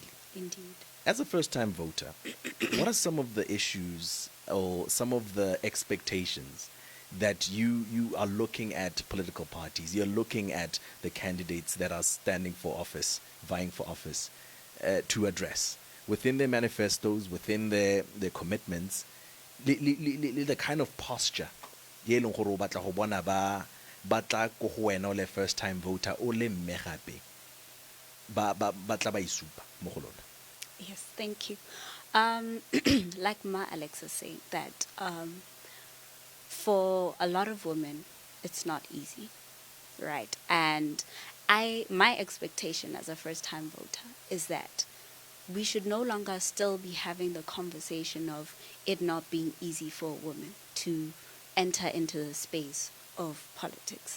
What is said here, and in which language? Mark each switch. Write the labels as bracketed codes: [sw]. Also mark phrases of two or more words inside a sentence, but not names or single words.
[en] As a first-time voter, what are some of the issues or some of the expectations that you are looking at political parties, you're looking at the candidates that are standing for office vying for office to address within their manifestos, within their commitments, the kind of posture [tn] ye leng gore o batla go bona ba batla go go wena o le [en] first time voter [tn] o le mme gape ba tla ba isupa mo go lona? [en] Yes, thank you. Like Ma Alex is saying, that for a lot of women, it's not easy, right? And my expectation as a first-time voter is that we should no longer still be having the conversation of it not being easy for a woman to enter into the space of politics.